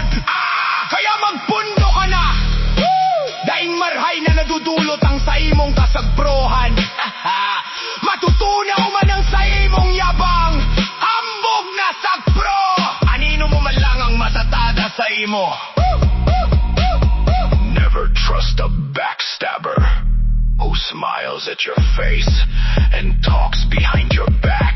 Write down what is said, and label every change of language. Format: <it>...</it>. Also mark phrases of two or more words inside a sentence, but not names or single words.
<bik>Kaya magpundo ka na, daing marhay na nadudulot ang sa imong kasagprohan. Matutunaw man ang sa imong yabang, hambog na sagpro. Anino mo man lang ang matatada sa imo.</bik> <en>Never trust a backstabber who smiles at your face and talks behind your back.</en>